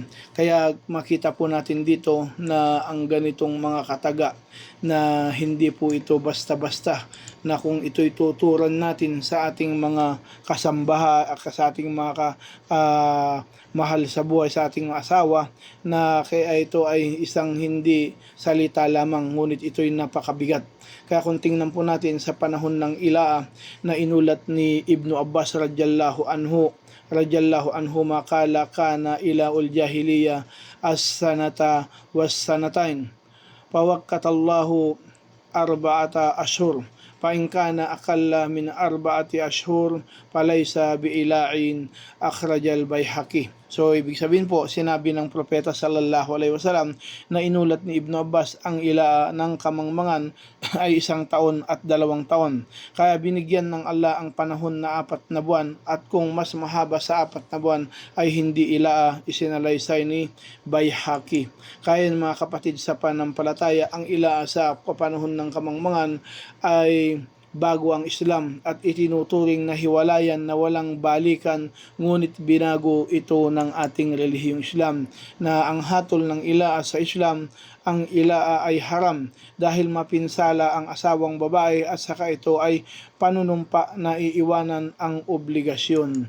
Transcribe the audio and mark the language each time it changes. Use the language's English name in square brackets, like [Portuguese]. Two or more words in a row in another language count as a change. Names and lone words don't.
[Filipino] Kaya makita po natin dito na ang ganitong mga kataga na hindi po ito basta-basta, na kung ito'y tuturan natin sa ating mga kasambaha, sa ating mga mahal sa buhay, sa ating asawa, na kaya ito ay isang hindi salita lamang, ngunit ito'y napakabigat. Kaya kung tingnan po natin sa panahon ng ilaah na inulat ni Ibnu Abbas [Arabic] رضي الله عنه قال كان إيلاء الجاهلية السنة والسنتين فوقت الله أربعة أشهر فإن كان أقل من 4 أشهر فليس بإيلاء أخرجه البيهقي. [Filipino] So ibig sabihin po, sinabi ng propeta [Arabic] صلى الله عليه وسلم [Filipino] na inulat ni Ibnu Abbas ang ilaah ng kamangmangan ay 1 taon at 2 taon. Kaya binigyan ng Allah ang panahon na 4 na buwan, at kung mas mahaba sa 4 na buwan ay hindi ilaah, isinalaysay ni Baihaqi. Kaya mga kapatid sa panampalataya, ang ilaah sa panahon ng kamangmangan ay bago ang Islam at itinuturing na hiwalayan na walang balikan, ngunit binago ito ng ating relihiyong Islam, na ang hatol ng ilaah sa Islam, ang ilaah ay haram dahil mapinsala ang asawang babae, at saka ito ay panunumpa na iiwanan ang obligasyon.